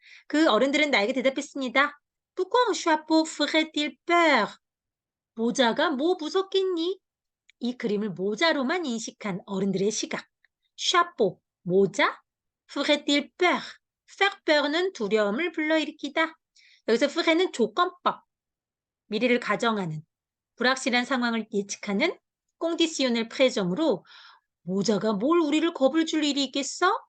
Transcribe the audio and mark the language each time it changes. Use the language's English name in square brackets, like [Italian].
[Korean] 그 어른들은 나에게 대답했습니다. [French] Pourquoi un chapeau ferait-il peur? [Korean] 모자가 뭐 무섭겠니? 이 그림을 모자로만 인식한 어른들의 시각. [French] chapeau, 모자. ferait-il peur? [Korean] faire peur는 두려움을 불러일으키다. 여기서 feur는 조건법, 미래를 가정하는, 불확실한 상황을 예측하는 conditional présent으로 모자가 뭘 우리를 겁을 줄 일이 있겠어?